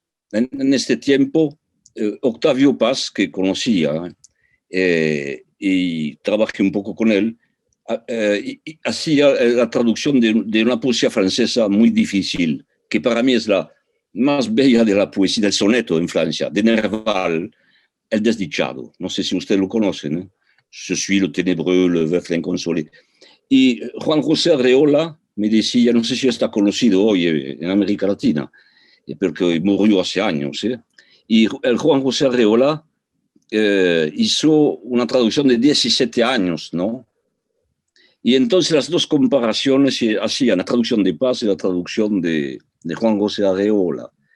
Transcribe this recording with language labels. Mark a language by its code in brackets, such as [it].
[es] En este tiempo, Octavio Paz, que conocía y trabajé un poco con él, y hacía la traducción de una poesía francesa muy difícil, que para mí es la más bella de la poesía del soneto en Francia, de Nerval, El desdichado. No sé si usted lo conoce, ¿no? [fr] Je suis le ténébreux, le veuf inconsolé. [es] Y Juan José Arreola me decía, no sé si está conocido hoy en América Latina, porque murió hace años, ¿eh? Y el Juan José Arreola hizo una traducción de 17 años, ¿no? Y entonces las dos comparaciones hacían la traducción de Paz y la traducción de Juan José Arreola.